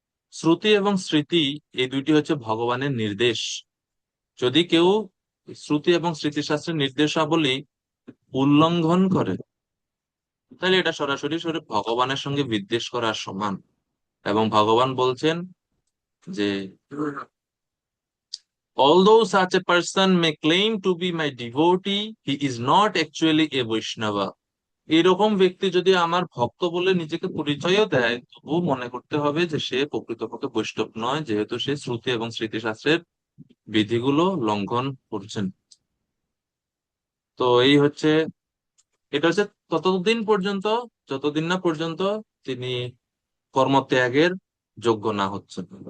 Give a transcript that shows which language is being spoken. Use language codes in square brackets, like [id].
[bn] শ্রুতি এবং স্মৃতি এই দুইটি হচ্ছে ভগবানের নির্দেশ। যদি কেউ শ্রুতি এবং স্মৃতিশাস্ত্রের নির্দেশাবলী উল্লঙ্ঘন করে তাহলে এটা সরাসরি ভগবানের সঙ্গে বিদ্বেষ করার সমান। এবং ভগবান বলছেন যে [en] although such a person may claim to be my devotee, he is not actually a Vaishnava. [bn] এরকম ব্যক্তি যদি আমার ভক্ত বলে নিজেকে পরিচয়ও দেয়, তবু মনে করতে হবে যে সে প্রকৃতপক্ষে বৈষ্ণব নয়, যেহেতু সে শ্রুতি এবং স্মৃতিশাস্ত্রের বিধিগুলো লঙ্ঘন করছেন। তো এই হচ্ছে, এটা হচ্ছে ততদিন পর্যন্ত যতদিন না পর্যন্ত তিনি কর্মত্যাগের যোগ্য না হচ্ছেন।